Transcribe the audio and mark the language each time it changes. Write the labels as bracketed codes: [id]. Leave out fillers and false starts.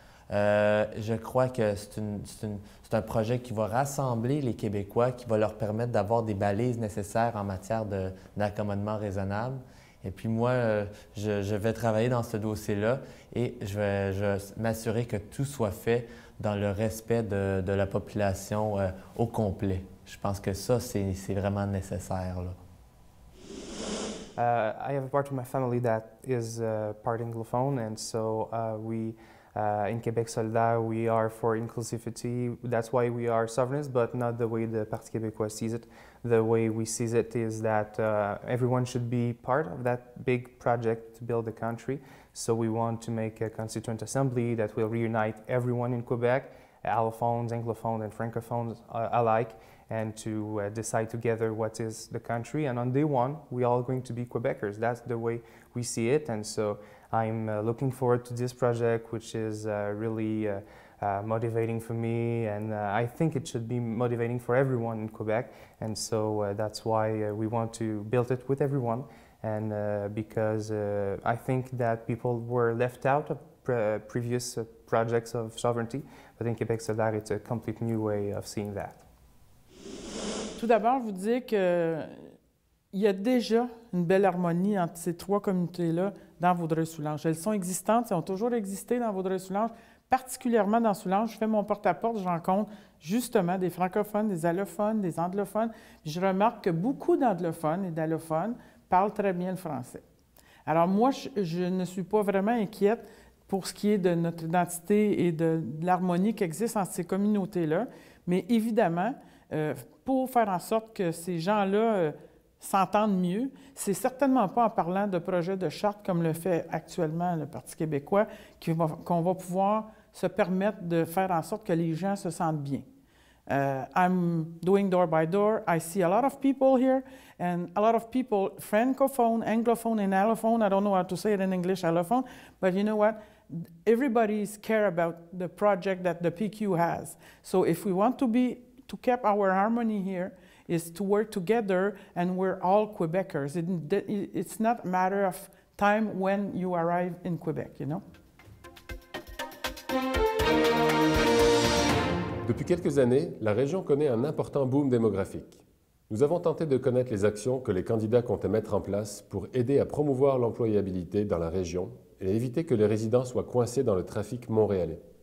[fr] Je crois que c'est un projet qui va rassembler les Québécois, qui va leur permettre d'avoir des balises nécessaires en matière d'accommodement raisonnable. Et puis moi, je vais travailler dans ce dossier-là et je vais m'assurer que tout soit fait dans le respect de la population au complet. Je pense que ça, c'est vraiment nécessaire, là. [en] I have a part of my family that is part Anglophone, and so in Québec solidaire, we are for inclusivity. That's why we are sovereignist, but not the way the Parti québécois sees it. The way we see it is that everyone should be part of that big project to build the country. So we want to make a constituent assembly that will reunite everyone in Quebec, allophones, anglophones, and francophones alike, and to decide together what is the country. And on day one, we are all going to be Quebecers. That's the way we see it. And so I'm looking forward to this project, which is really motivating for me. And I think it should be motivating for everyone in Quebec. And so that's why we want to build it with everyone. And because I think that people were left out of previous projects of sovereignty. But in Québec solidaire, it's a complete new way of seeing that. [fr] Tout d'abord, vous dire qu'il y a déjà une belle harmonie entre ces trois communautés-là dans Vaudreuil-Soulanges. Elles sont existantes, elles ont toujours existé dans Vaudreuil-Soulanges, particulièrement dans Soulanges. Je fais mon porte-à-porte, je rencontre justement des francophones, des allophones, des anglophones. Puis je remarque que beaucoup d'anglophones et d'allophones parlent très bien le français. Alors moi, je ne suis pas vraiment inquiète pour ce qui est de notre identité et de l'harmonie qui existe entre ces communautés-là, mais évidemment, pour faire en sorte que ces gens-là s'entendent mieux, c'est certainement pas en parlant de projets de charte comme le fait actuellement le Parti québécois qu'on va pouvoir se permettre de faire en sorte que les gens se sentent bien. [en] I'm doing door by door. I see a lot of people here, and a lot of people, francophone, anglophone, and allophone. I don't know how to say it in English, allophone, but you know what? Everybody's care about the project that the PQ has. So if we want to keep our harmony here, is to work together, and we're all Quebecers. It's not a matter of time when you arrive in Quebec, you know? [fr] Depuis quelques années, la région connaît un important boom démographique. Nous avons tenté de connaître les actions que les candidats comptaient mettre en place pour aider à promouvoir l'employabilité dans la région et éviter que les résidents soient coincés dans le trafic montréalais.